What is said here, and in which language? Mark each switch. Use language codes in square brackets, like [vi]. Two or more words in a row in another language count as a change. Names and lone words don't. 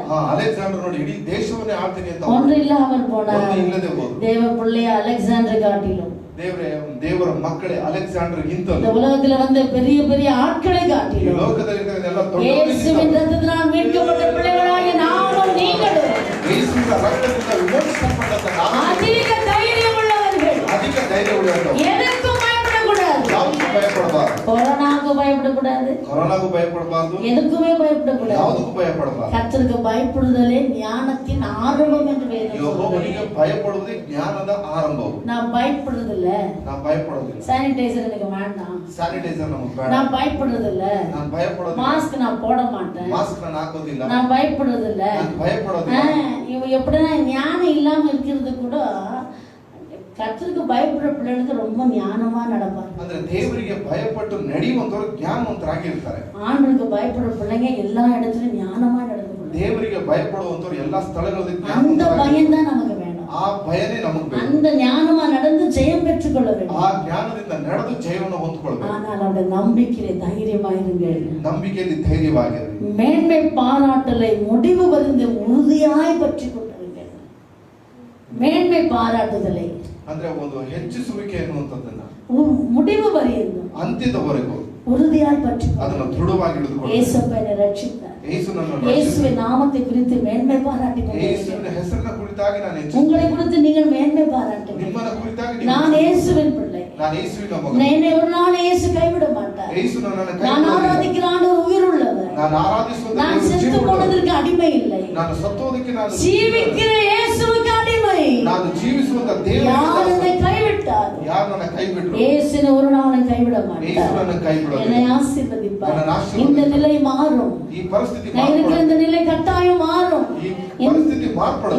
[kn] ಅಲೆಕ್ಸಾಂಡರ್ ನೋಡಿ ಇಡೀ ದೇಶವನ್ನೇ ಆಳ್ತೀನಿ ಅಂತ [ta] ஒன்று இல்லாமல் போனார். [kn] ಒಂದು ಇಲ್ಲದೆ ಹೋದ. [ta] தேவ பிள்ளைய அலெக்சாண்டர் காட்டிலும் [kn] ದೇವರ ಮಕ್ಕಳೇ ಅಲೆಕ್ಸಾಂಡರ್ [ta] இந்த [kn] ಗಿಂತಲೂ [ta] உலகத்துல வந்து பெரிய பெரிய ஆட்களை [kn] ಈ [ta] காட்டிலும் [kn] ಲೋಕದಲ್ಲಿ ಎಲ್ಲ [ta] இயேசுவின் ரத்தத்தினால் மீட்கப்பட்ட பிள்ளைகளாகிய நாமும் நீங்களும் [kn] ಯೇಸುವಿನ ರಕ್ತದಿಂದ ವಿಮೋಚಿಸಲ್ಪಟ್ಟಂತ ನಾವು [ta] அதிக தைரியம் உள்ளவர்கள். [kn] ಅಧಿಕ ಧೈರ್ಯವುಳ್ಳವರು. [ta] எதற்கும் பயப்படக்கூடாது. [kn] ಯಾವುದಕ್ಕೂ ಭಯಪಡಬಾರದು. [ta] கொரோனாவுக்கு பயப்படக்கூடாது. [kn] ಕೊರೋನಾಗೂ ಭಯಪಡಬಾರದು. [ta] எதுக்குமே பயப்படக்கூடாது. [kn] ಯಾವುದಕ್ಕೂ ಭಯಪಡಬಾರದು. [ta] கர்த்தருக்கு பயப்படுதலே ஞானத்தின் ஆரம்பம் என்று வேதம் சொல்லுது. [kn] ಯೆಹೋವನಿಗೆ ಭಯಪಡುವುದೇ ಜ್ಞಾನದ ಆರಂಭವು. [ta] நான் பயப்படுறது இல்ல. [kn] ನಾನು ಭಯಪಡೋದಿಲ್ಲ. [ta] சானிடைசர் எனக்கு வேண்டாம். [kn] ಸ್ಯಾನಿಟೈಸರ್ ನಮಗೆ ಬೇಡ. [ta] நான் பயப்படுறது இல்ல. [kn] ನಾನು ಭಯಪಡೋದಿಲ್ಲ. [ta] மாஸ்க் நான் போட மாட்டேன். [kn] ಮಾಸ್ಕ್ ನಾನು ಹಾಕೋದಿಲ್ಲ. [ta] நான் பயப்படுறது இல்ல. [kn] ನಾನು ಭಯಪಡೋದಿಲ್ಲ. [ta] இவ எப்படின்னா ஞானம் இல்லாம இருக்கிறது கூட கர்த்தருக்கு பயப்படுற பிள்ளைகளுக்கு ரொம்ப ஞானமா நடப்பாங்க. [kn] ಅಂದ್ರೆ ದೇವರಿಗೆ ಭಯಪಟ್ಟು ನಡೆಯುವಂತವರು ಜ್ಞಾನವಂತರಾಗಿರ್ತಾರೆ. [ta] ஆண்டவருக்கு பயப்படுற பிள்ளைங்க எல்லா இடத்துலயும் ஞானமா நடந்துக்கணும். [kn] ದೇವರಿಗೆ ಭಯಪಡುವಂತವರು ಎಲ್ಲಾ ಸ್ಥಳಗಳಲ್ಲಿ [ta] அந்த [kn] ಜ್ಞಾನವಂತರಾಗಿರ್ತಾರೆ. [ta] பயம் தான் நமக்கு வேணும். [kn] ಆ ಭಯನೇ ನಮಗೆ ಬೇಕು. [ta] அந்த ஞானமா நடந்து ஜெயம் பெற்றுக்கொள்ள வேண்டும். [kn] ಆ ಜ್ಞಾನದಿಂದ ನಡೆದು ಜಯವನ್ನು ಹೊಂದಿಕೊಳ್ಳಬೇಕು. [ta] ஆனால் அவருடைய நம்பிக்கையிலே தைரியமாயிருங்கள். [kn] ನಂಬಿಕೆಯಲ್ಲಿ ಧೈರ್ಯವಾಗಿರಿ. [ta] மேன்மை பாராட்டலை முடிவு பரிந்து உறுதியாய் பற்றி கொண்டிருங்கள். மேன்மை பாராட்டுதலை [kn] ಅಂದ್ರೆ ಒಂದು ಹೆಚ್ಚಿಸುವಿಕೆ ಎನ್ನುವಂಥದ್ದನ್ನ [ta] முடிவு பரியந்தம் [kn] ಅಂತ್ಯದವರೆಗೂ [ta] உறுதியாய் பற்றி [kn] ಅದನ್ನು ದೃಢವಾಗಿ ಹಿಡಿದುಕೊಳ್ಳಬೇಕು. [ta] இயேசுவை ரட்சித்தார். [kn] ಯೇಸುನನ್ನು [ta] இயேசுவின் நாமத்தை குறித்து மேன்மை பாராட்டி [kn] ಯೇಸುವಿನ ಹೆಸರಿನ ಕುರಿತಾಗಿ ನಾನು [ta] உங்களை குறித்து நீங்கள் மேன்மை பாராட்டுங்கள். [kn] ನಿಮ್ಮನ್ನ ಕುರಿತಾಗಿ [ta] நான் இயேசுவின் பிள்ளை. [kn] ನಾನು ಯೇಸುವಿನ ಮಗ. [ta] என்னை ஒரு நாள் இயேசு கைவிட மாட்டார். [kn] ಯೇಸು ನನ್ನನ್ನು ಕೈ [ta] நான் [kn] ಬಿಡುವುದಿಲ್ಲ. [ta] ஆராதிக்கிற ஆண்டவர் உயிர் உள்ளவர். [kn] ನಾನು ಆರಾಧಿಸುವ [ta] நான் [kn] ದೇವರು [ta] செத்து [kn] ಜೀವವುಳ್ಳವರು. [ta] போனதற்கு அடிமை இல்லை. [kn] ನಾನು ಸತ್ತೋದಕ್ಕೆ ನಾನು [ta] ஜீவிக்கிற இயேசுவுக்கு அடிமை. [kn] ನಾನು ಜೀವಿಸುವಂತ [ta] யார் [kn] ದೇವರಿಗೆ [ta] என்னை கைவிட்டார்? [kn] ಯಾರು ನನ್ನ ಕೈ ಬಿಟ್ಟರು? [ta] இயேசுவின் ஒரு நாளும் கைவிட [kn] ಯೇಸು [ta] மாட்டார். [kn] ನನ್ನ ಕೈ ಬಿಡೋದಿಲ್ಲ. [ta] என்னை ஆசீர்வதிப்பார். என்னை ஆசீர்வதிப்பார். இந்த நிலை மாறும். [kn] ಈ ಪರಿಸ್ಥಿತಿ [ta] நான் இருக்கிற [kn] ಮಾರ್ಪಡುತ್ತೆ. [ta] இந்த நிலை கட்டாயம் மாறும். [kn] ಈ ಪರಿಸ್ಥಿತಿ ಮಾರ್ಪಡುತ್ತೆ.